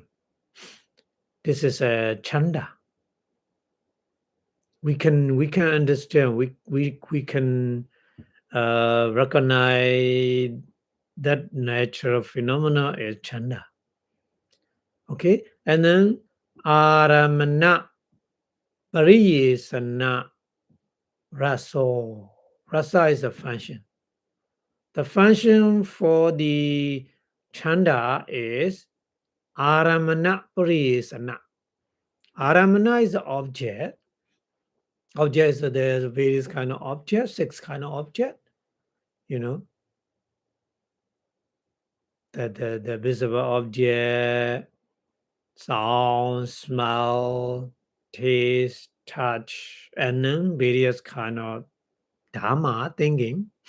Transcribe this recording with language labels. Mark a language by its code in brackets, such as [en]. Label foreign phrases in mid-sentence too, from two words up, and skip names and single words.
[en] This is a chanda. We can understand. We can recognize that natural phenomena is chanda. Okay, and then [pi] aramana, pariyesana, raso. [en] Rasa is a function. The function for the chanda is [pi] aramana pariyesana. [en] Aramana is the object. Object is there's various kind of object, 6 kind of object. You know, the visible object, sound, smell, taste, touch, and then various kind of dharma thinking.